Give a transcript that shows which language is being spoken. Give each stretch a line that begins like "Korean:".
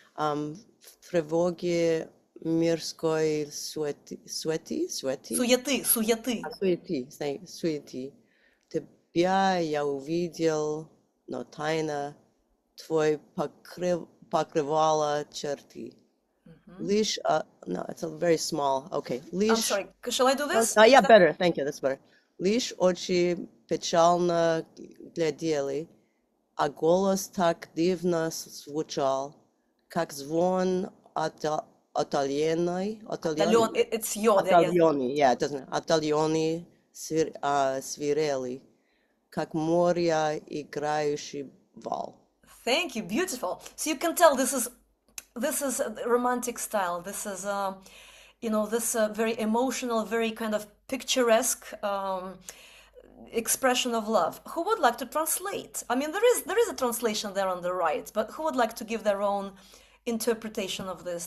Russian: В тревоге мирской суеты. Суеты? Суеты. Суеты. Тебя я увидел, но тайна твой покрывала черты. Лишь,
English: no, it's a very small. Okay. I'm sorry. Shall I do this? Yeah, better. Thank you. That's better.
Russian: Лишь очи печально глядели, а голос так дивно звучал, как звон отдаленной.
English: It's your. Yeah, it doesn't.
Russian: Отдаленной свирели, как море играющий вал.
English: Thank you. Beautiful. So you can tell this is romantic style. This is this very emotional, very kind of picturesque expression of love. Who would like to translate? I mean, there is a translation there on the right, but who would like to give their own interpretation of this?